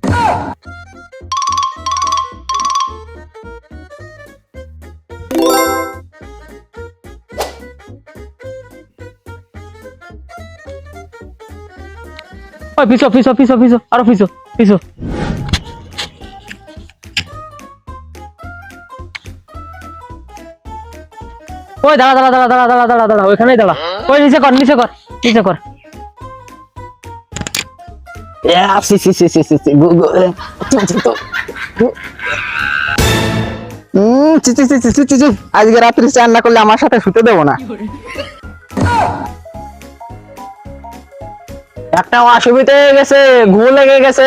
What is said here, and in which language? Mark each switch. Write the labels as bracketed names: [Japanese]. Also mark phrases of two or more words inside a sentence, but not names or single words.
[Bangla] ওই পিছো পিছো পিছো পিছো, আরো পিছো পিছো। ওই দাঁড়া দাঁড়া দাঁড়া দাঁড়া দাঁড়া দাঁড়া দাঁড়া, ওইখানেই দাঁড়া। ওই নিচে কর, নিচে কর, নিচে কর। সি সি সি সি সি সি গু গু চি চি চি চি চি চি। আজকে রাত্রি চান না করলে আমার সাথে শুতে দেবো না। একটা অসুবিধা হয়ে গেছে, ঘুম লেগে গেছে।